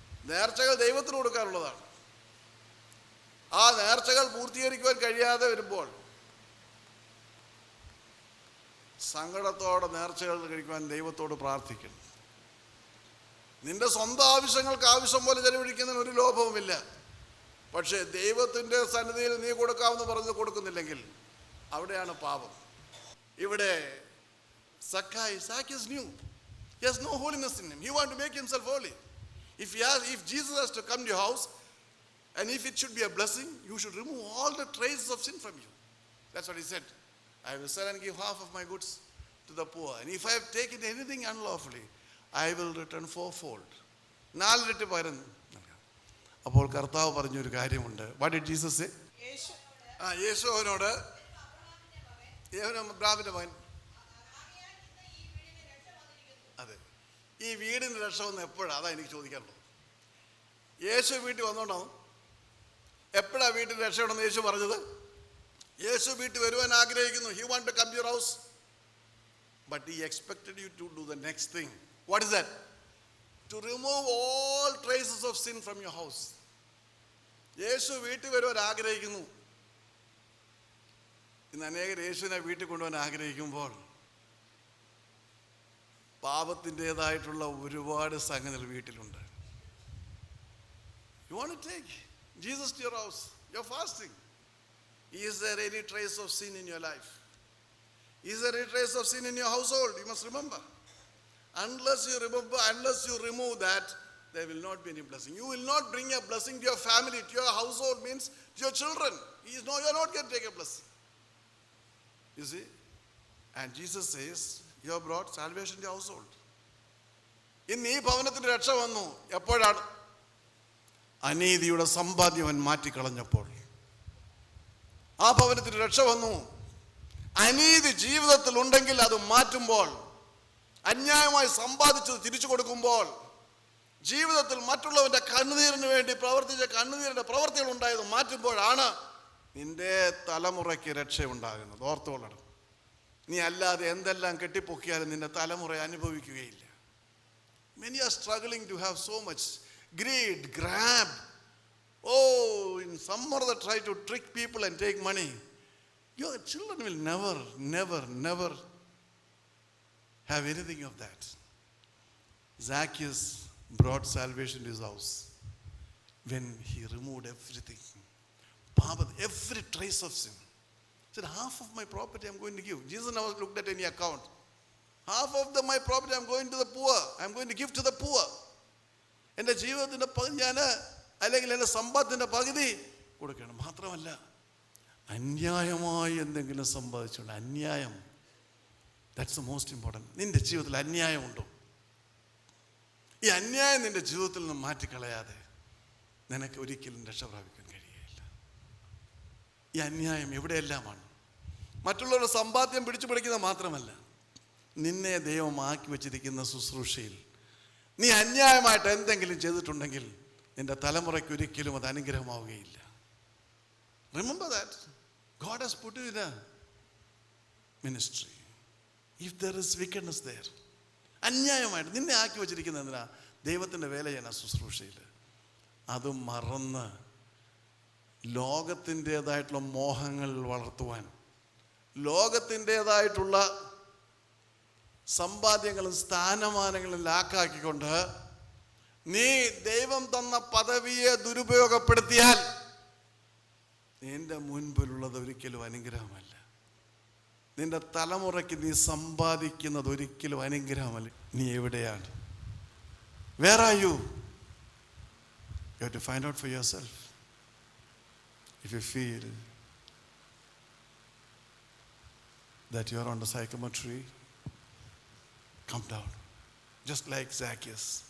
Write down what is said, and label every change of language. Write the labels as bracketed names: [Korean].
[Malayalam] നേർച്ചകൾ ദൈവത്തിന് കൊടുക്കാനുള്ളതാണ്. ആ നേർച്ചകൾ പൂർത്തീകരിക്കുവാൻ കഴിയാതെ വരുമ്പോൾ സങ്കടത്തോടെ നേർച്ചകൾ കഴിക്കുവാൻ ദൈവത്തോട് പ്രാർത്ഥിക്കണം. നിന്റെ സ്വന്തം ആവശ്യങ്ങൾക്ക് ആവശ്യം പോലെ ചെലവഴിക്കുന്നതിന് ഒരു ലോഭവുമില്ല. പക്ഷേ ദൈവത്തിൻ്റെ സന്നിധിയിൽ നീ കൊടുക്കാമെന്ന് പറഞ്ഞ് കൊടുക്കുന്നില്ലെങ്കിൽ അവിടെയാണ് പാപം. ഇവിടെ [English] Zacchaeus knew he has no holiness in him. He wanted to make himself holy. If Jesus has to come to your house, and if it should be a blessing, you should remove all the traces of sin from you. That's what he said. I will sell and give half of my goods to the poor. And if I have taken anything unlawfully, I will return fourfold. [Malayalam] 4 ഇരട്ടി പകരം നൽകാം. അപ്പോൾ കർത്താവ് പറഞ്ഞൊരു കാര്യമുണ്ട്. [English] What did Jesus say? [Malayalam] യേശു അവനോട്, അബ്രാഹാമിന്റെ മകൻ, അതെ, ഈ വീടിന് രക്ഷ വന്ന് എപ്പോഴാണ്? അതാ എനിക്ക് ചോദിക്കാനുള്ളത്. യേശു വീട്ടിൽ വന്നോണ്ടാവും. എപ്പോഴാ വീട്ടിൽ രക്ഷപ്പെടണമെന്ന് യേശു പറഞ്ഞത്? യേശു വീട്ടിൽ വരുവാൻ ആഗ്രഹിക്കുന്നു. [English] He want to come to your house, but he expected you to do the next thing. What is that? To remove all traces of sin from your house. [Malayalam] യേശു വീട്ടിൽ വരുവാൻ ആഗ്രഹിക്കുന്നു. ഇന്ന് അനേകർ യേശുവിനെ വീട്ടിൽ കൊണ്ടുപോകാൻ ആഗ്രഹിക്കുമ്പോൾ പാപത്തിൻ്റെതായിട്ടുള്ള ഒരുപാട് സംഗതികൾ വീട്ടിലുണ്ട്. [English] You want to take Jesus to your house. You're fasting. Is there any trace of sin in your life? Is there any trace of sin in your household? You must remember. Unless you remove that, there will not be any blessing. You will not bring a blessing to your family, to your household, means to your children. You're not going to take a blessing. You see? And Jesus says, you have brought salvation to your household. [Malayalam] ഇന്ന് ഈ ഭവനത്തിന് രക്ഷ വന്നു. എപ്പോഴാണ്? അനീതിയുടെ സമ്പാദ്യം അവൻ മാറ്റിക്കളഞ്ഞപ്പോൾ ആ ഭവനത്തിന് രക്ഷ വന്നു. അനീതി ജീവിതത്തിൽ ഉണ്ടെങ്കിൽ അത് മാറ്റുമ്പോൾ, അന്യായമായി സമ്പാദിച്ചത് തിരിച്ചു കൊടുക്കുമ്പോൾ, ജീവിതത്തിൽ മറ്റുള്ളവന്റെ കണ്ണുനീരിന് വേണ്ടി പ്രവർത്തിച്ച കണ്ണുനീരിന്റെ പ്രവർത്തികൾ ഉണ്ടായത് മാറ്റുമ്പോഴാണ് നിന്റെ തലമുറയ്ക്ക് രക്ഷയുണ്ടാകുന്നത്. ഓർത്തോളണം. നീ അല്ലാതെ എന്തെല്ലാം കെട്ടിപ്പൊക്കിയാലും നിന്റെ തലമുറ അനുഭവിക്കുകയില്ല. [English] Many are struggling to have so much greed, grab. Oh, in some or other try to trick people and take money. Your children will never have anything of that. Zacchaeus brought salvation to his house when he removed everything. Every trace of sin. He said, half of my property I'm going to give. Jesus never looked at any account. Half of my property I'm going to the poor. I'm going to give to the poor. [Malayalam] എൻ്റെ ജീവിതത്തിൻ്റെ പകുതി ഞാൻ, അല്ലെങ്കിൽ എൻ്റെ സമ്പാദത്തിൻ്റെ പകുതി കൊടുക്കണം. മാത്രമല്ല, അന്യായമായി എന്തെങ്കിലും സമ്പാദിച്ചുകൊണ്ട്, അന്യായം, [English] That's the most important. [Malayalam] നിൻ്റെ ജീവിതത്തിൽ അന്യായമുണ്ടോ? ഈ അന്യായം നിൻ്റെ ജീവിതത്തിൽ നിന്ന് മാറ്റിക്കളയാതെ നിനക്ക് ഒരിക്കലും രക്ഷ പ്രാപിക്കാൻ കഴിയുകയില്ല. ഈ അന്യായം എവിടെയെല്ലാമാണ്. മറ്റുള്ളവരുടെ സമ്പാദ്യം പിടിച്ചു പിടിക്കുന്നത് മാത്രമല്ല, നിന്നെ ദൈവം ആക്കി വച്ചിരിക്കുന്ന ശുശ്രൂഷയിൽ നീ അന്യായമായിട്ട് എന്തെങ്കിലും ചെയ്തിട്ടുണ്ടെങ്കിൽ നിന്റെ തലമുറയ്ക്ക് ഒരിക്കലും അത് അനുഗ്രഹമാവുകയില്ല. [English] Remember that. God has put you in a ministry. If there is wickedness there, [Malayalam] അന്യായമായിട്ട് നിന്നെ ആക്കി വച്ചിരിക്കുന്ന എന്തിനാ? ദൈവത്തിൻ്റെ വേല ചെയ്യാൻ ആ ശുശ്രൂഷയിൽ. അത് മറന്ന് ലോകത്തിൻ്റെതായിട്ടുള്ള മോഹങ്ങൾ വളർത്തുവാൻ, ലോകത്തിൻ്റെതായിട്ടുള്ള സമ്പാദ്യങ്ങളും സ്ഥാനമാനങ്ങളും ലാക്കാക്കിക്കൊണ്ട് നീ ദൈവം തന്ന പദവിയെ ദുരുപയോഗപ്പെടുത്തിയാൽ നിന്റെ മുൻപിലുള്ളത് ഒരിക്കലും അനുഗ്രഹമല്ല. നിന്റെ തലമുറയ്ക്ക് നീ സമ്പാദിക്കുന്നത് ഒരിക്കലും അനുഗ്രഹമല്ല. നീ എവിടെയാണ്? [English] Where are you? You have to find out for yourself. If you feel that you are on the sycamore tree, come down, just like Zacchaeus.